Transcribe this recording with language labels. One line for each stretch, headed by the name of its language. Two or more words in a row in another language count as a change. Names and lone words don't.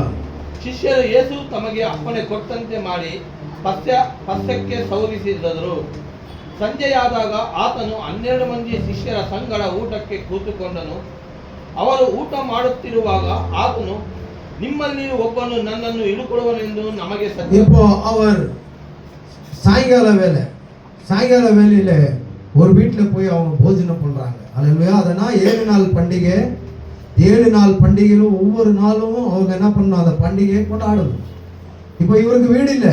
Kannada: ಶಿಷ್ಯರು ಯೇಸು ತಮಗೆ ಅಪ್ಪಣೆ ಕೊಟ್ಟಂತೆ ಮಾಡಿ ಪಸ್ಯಕ್ಕೆ ಸೌರಿಸಿದರು. ಸಂಜೆಯಾದಾಗ ಆತನು 12 ಮಂದಿ ಶಿಷ್ಯರ ಸಂಗಡ ಊಟಕ್ಕೆ ಕೂತುಕೊಂಡನು. ಅವರು ಊಟ ಮಾಡುತ್ತಿರುವಾಗ ಆತನು, ನಿಮ್ಮಲ್ಲಿ ಒಬ್ಬನು ನನ್ನನ್ನು ಹಿಡುಕೊಡುವನೆಂದು ನಮಗೆ ಸತ್ಯ.
Tamil: இப்போ அவர் சாயங்கால வேலையில ஒரு வீட்டில் போய் அவங்க போஜனம் பண்றாங்க. அல்லேலூயா. அதனால் 7 நாள் பண்டிகை. 7 நாள் பண்டிகையிலும் ஒவ்வொரு நாளும் அவங்க என்ன பண்ணணும், அந்த பண்டிகையை கொண்டாடணும். இப்போ இவருக்கு வீடு இல்லை.